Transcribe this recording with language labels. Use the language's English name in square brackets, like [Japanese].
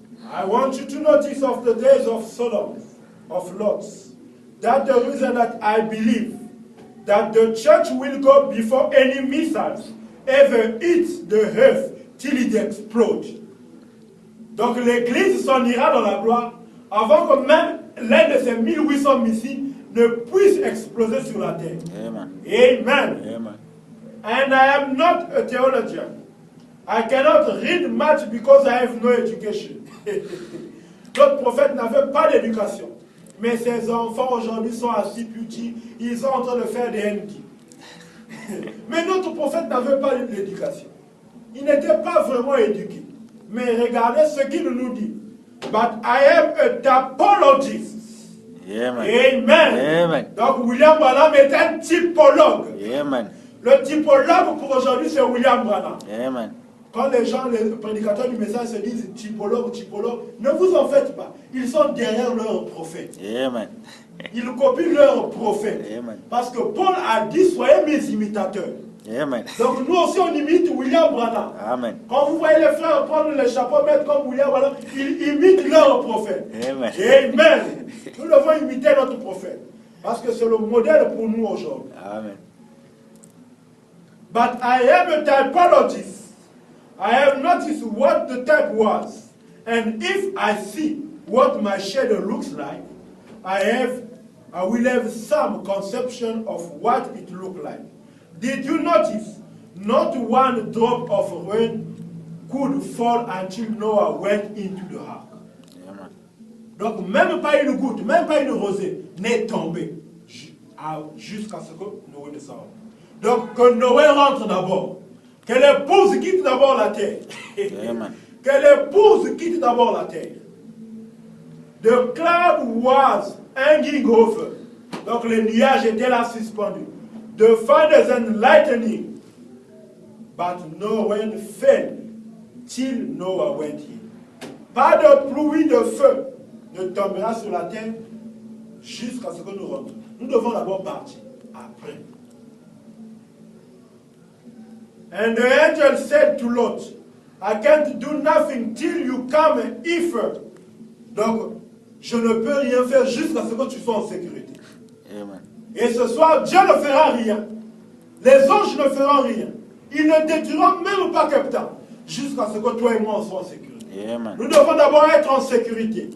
[English] I want you to notice of the days of Sodom, of Lot, that the reason that I believe that the church will go before any missiles ever hit the earth till it explodes. [French] Donc l'Église s'en ira dans la gloire avant que même l'un de ces 1800 missiles ne puisse exploser sur la terre. Amen. Amen. Amen. [English] And I am not a theologian. I cannot read much because I have no education. [French] D'autres prophètes n'avaient pas d'éducation. Mais ces enfants aujourd'hui sont assis petits, ils sont en train de faire des ND. Mais notre prophète n'avait pas d'éducation. Il n'était pas vraiment éduqué. Mais regardez ce qu'il nous dit. [English] But I am a typologist. Amen. Amen. Amen. [French] Donc William Branham est un typologue. Amen. Le typologue pour aujourd'hui c'est William Branham. Amen. Quand les gens, les prédicateurs du message se disent typologue, ne vous en faites pas. Ils sont derrière leur prophète. Amen. Ils copient leur prophète. Amen. Parce que Paul a dit, soyez mes imitateurs. Amen. Donc nous aussi on imite William Branham. Amen. Quand vous voyez les frères prendre les chapeaux, mettre comme William Branham, ils imitent leur prophète. Amen. Amen. Nous devons imiter notre prophète. Parce que c'est le modèle pour nous aujourd'hui. Amen. [English] But I am a typologist. I have noticed what the type was. And if I see what my shadow looks like, I will have some conception of what it looked like. Did you notice? Not one drop of rain could fall until Noah went into the ark. Amen. [French] Donc même pas une goutte, même pas une rosée n'est tombée jusqu'à ce que Noé ne sorte. Donc que Noé rentre d'abord. Que l'épouse quitte d'abord la terre. Amen. Que l'épouse quitte d'abord la terre. [English] The cloud was hanging over. [French] Donc les nuages étaient là suspendus. [English] The thunders and lightning. But no rain fell till Noah went in. [French] Pas de pluie de feu ne tombera sur la terre jusqu'à ce que nous rentrions. Nous devons d'abord partir. Après. [English] And the angel said to Lot, I can't do nothing till you come hither. [French] Donc, je ne peux rien faire jusqu'à ce que tu sois en sécurité. Amen. Et ce soir, Dieu ne fera rien. Les anges ne feront rien. Ils ne détruiront même pas Kepta jusqu'à ce que toi et moi soyons en sécurité. Amen. Nous devons d'abord être en sécurité.